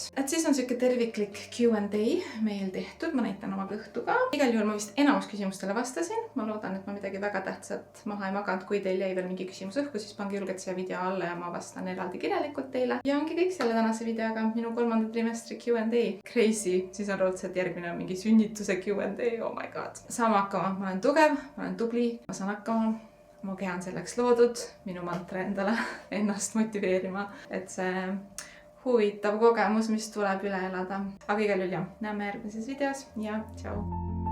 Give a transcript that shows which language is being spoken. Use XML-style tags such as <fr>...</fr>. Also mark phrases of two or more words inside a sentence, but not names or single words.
<et>Et siis on siuke terviklik Q&A meil tehtud, ma näitan oma kõhtu ka. Igal juhul ma vist enamus küsimustele vastasin. Ma loodan, et ma midagi väga tähtsat maha ei maganud. Kui teil jäi veel mingi küsimus õhku, siis pange julgelt siia video alla ja ma vastan eraldi kirjalikult teile. Ja ongi kõik selle tänase videoga. Minu 3. trimestri Q&A. Crazy. Siis on raudselt järgmine mingi sünnituse Q&A.</et> <en>Oh my god.</en> <et>Saame hakkama. Ma olen tugev, ma olen tubli. Ma saan hakkama, mu keha on selleks loodud, minu mantra endale ennast motiveerima, et see huvitav kogemus, mis tuleb üle elada. aga igal juhul jah, näeme järgmises videos ja tšau!</et>